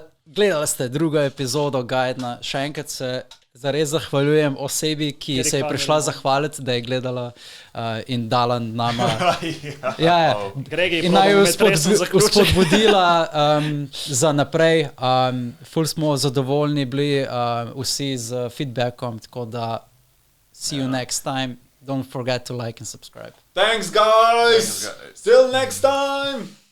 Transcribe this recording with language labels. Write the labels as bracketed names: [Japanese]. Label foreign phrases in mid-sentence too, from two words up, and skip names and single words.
[Slovenian] Gledali ste drugo epizodo Gajdna. Še enkrat se zares zahvaljujem osebi, ki se je prišla zahvaliti, da je gledala in dala nama. In naj jo spodbudila za naprej. Ful smo zadovoljni bili vsi z feedbackom, tako da [English] see you next time. Don't forget to like and subscribe. Thanks guys! Till next time!